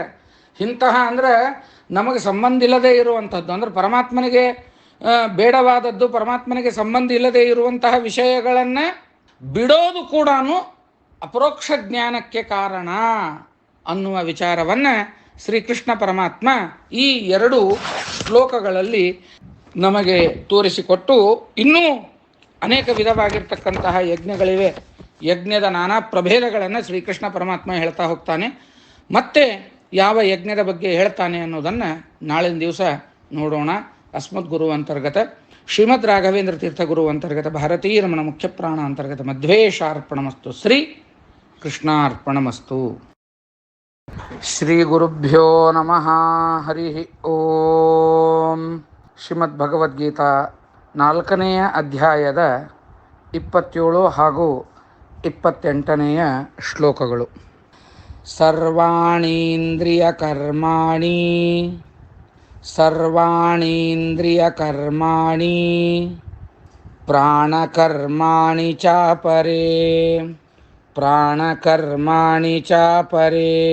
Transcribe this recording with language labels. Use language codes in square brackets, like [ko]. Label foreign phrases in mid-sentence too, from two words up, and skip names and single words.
[kn] ಇಂತಹ ಅಂದರೆ ನಮಗೆ ಸಂಬಂಧ ಇಲ್ಲದೆ ಇರುವಂಥದ್ದು, ಅಂದರೆ ಪರಮಾತ್ಮನಿಗೆ ಬೇಡವಾದದ್ದು, ಪರಮಾತ್ಮನಿಗೆ ಸಂಬಂಧ ಇಲ್ಲದೆ ಇರುವಂತಹ ವಿಷಯಗಳನ್ನು ಬಿಡೋದು ಕೂಡ ಅಪರೋಕ್ಷ ಜ್ಞಾನಕ್ಕೆ ಕಾರಣ ಅನ್ನುವ ವಿಚಾರವನ್ನು ಶ್ರೀಕೃಷ್ಣ ಪರಮಾತ್ಮ ಈ 2 ಶ್ಲೋಕಗಳಲ್ಲಿ ನಮಗೆ ತೋರಿಸಿಕೊಟ್ಟು, ಇನ್ನೂ ಅನೇಕ ವಿಧವಾಗಿರ್ತಕ್ಕಂತಹ ಯಜ್ಞಗಳಿವೆ. ಯಜ್ಞದ ನಾನಾ ಪ್ರಭೇದಗಳನ್ನು ಶ್ರೀಕೃಷ್ಣ ಪರಮಾತ್ಮ ಹೇಳ್ತಾ ಹೋಗ್ತಾನೆ. ಮತ್ತೆ ಯಾವ ಯಜ್ಞದ ಬಗ್ಗೆ ಹೇಳ್ತಾನೆ ಅನ್ನೋದನ್ನು ನಾಳಿನ ದಿವಸ ನೋಡೋಣ. [sa] ಅಸ್ಮದ್ ಗುರು ಅಂತರ್ಗತ ಶ್ರೀಮದ್ ರಾಘವೇಂದ್ರ ತೀರ್ಥ ಗುರು ಅಂತರ್ಗತ ಭಾರತೀಯ ರಮಣ ಮುಖ್ಯ ಪ್ರಾಣ ಅಂತರ್ಗತ ಮಧ್ವೇಶಾರ್ಪಣಮಸ್ತು. ಶ್ರೀ ಕೃಷ್ಣಾರ್ಪಣಮಸ್ತು. ಶ್ರೀ ಗುರುಭ್ಯೋ ನಮಃ. ಹರಿ ಓಂ. [kn] ಶ್ರೀಮದ್ ಭಗವದ್ಗೀತಾ 4ನೆಯ ಅಧ್ಯಾಯದ 27 ಹಾಗೂ 28ನೆಯ ಶ್ಲೋಕಗಳು. [sa] ಸರ್ವಾಣೀಂದ್ರಿಯಕರ್ಮಾಣಿ ಪ್ರಾಣಕರ್ಮಾಣಿ ಚಾಪರೇ ಪ್ರಾಣಕರ್ಮಾಣಿ ಚಾಪರೇ